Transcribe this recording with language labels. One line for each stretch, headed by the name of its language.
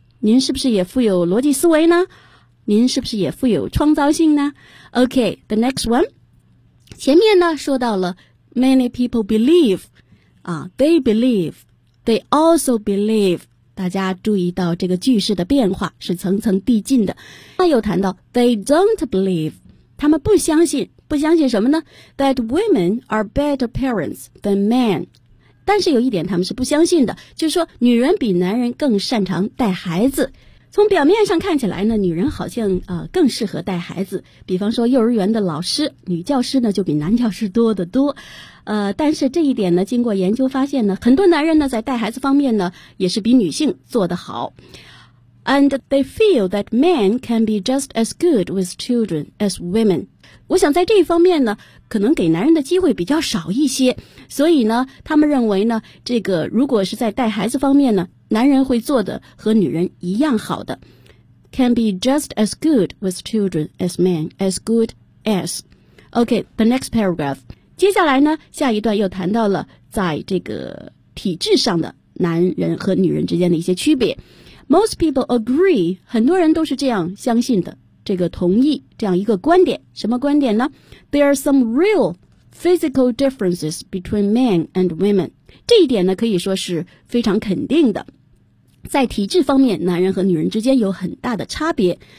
Chinese: 您是不是也富有逻辑思维呢？您是不是也富有创造性呢 ？
English: OK, the next one。
Chinese: 前面呢说到了
English: many people believe， they believe， they also believe。
Chinese: 大家注意到这个句式的变化是层层递进的。那又谈到
English: they don't believe，
Chinese: 他们不相信，不相信什么呢？
English: That women are better parents than men，
Chinese: 但是有一点他们是不相信的，就是说女人比男人更擅长带孩子。从表面上看起来呢，女人好像更适合带孩子，比方说幼儿园的老师，女教师呢就比男教师多得多。但是这一点呢经过研究发现呢，很多男人呢在带孩子方面呢也是比女性做得好。
English: And they feel that men can be just as good with children as women.
Chinese: 我想在这一方面呢可能给男人的机会比较少一些，所以呢他们认为呢，这个如果是在带孩子方面呢，男人会做的和女人一样好的。
English: Can be just as good with children as men. As good as. OK, the next paragraph.
Chinese: 接下来呢下一段又谈到了在这个体制上的男人和女人之间的一些区别。
English: Most people agree，
Chinese: 很多人都是这样相信的，这个同意这样一个观点。什么观点呢？
English: There are some real physical differences between men and women。
Chinese: 这一点呢可以说是非常肯定的，在体质方面男人和女人之间有很大的差别。